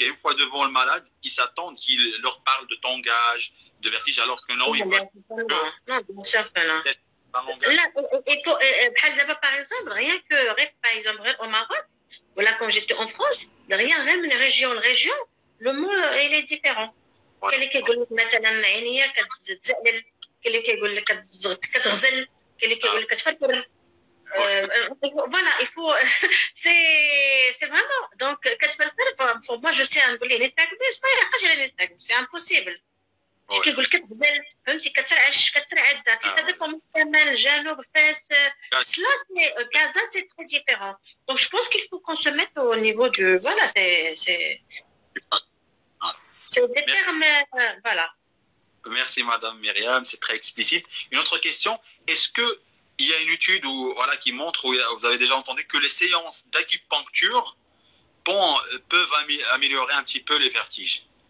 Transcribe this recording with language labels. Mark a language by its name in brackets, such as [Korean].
[French] Et une fois devant le malade, ils s'attendent qu'il leur parle de tangage, de vertige, alors que non, ils voient non, bien sûr que non. un langage. Là, par exemple, rien que, par exemple, au Maroc, voilà, quand j'étais en France, rien, même une région, le mot, il est différent. Voilà. [Arabic] كاين اللي كيقول لك مثلا عينيا كتزعلل، كاين اللي كيقول لك كتغزل، كاين اللي كيقول لك كتفرفر. [French] Voilà, il faut. C'est vraiment. Donc, pour moi, je sais نقول ليه نستعجل، بس ما يحقش على نستعجل، c'est impossible. [Arabic] شي كيقول لك كتغزل، فهمتي، كترعد، ça dépend من الجنوب، فاس. [French] Cela, c'est Gaza, c'est très différent. Donc, je pense qu'il faut qu'on se mette au niveau du. Voilà, c'est des termes. Voilà. Merci Madame Myriam, c'est très explicite. Une autre question, est-ce qu'il y a une étude voilà, qui montre, ou vous avez déjà entendu, que les séances d'acupuncture peuvent améliorer un petit peu les vertiges?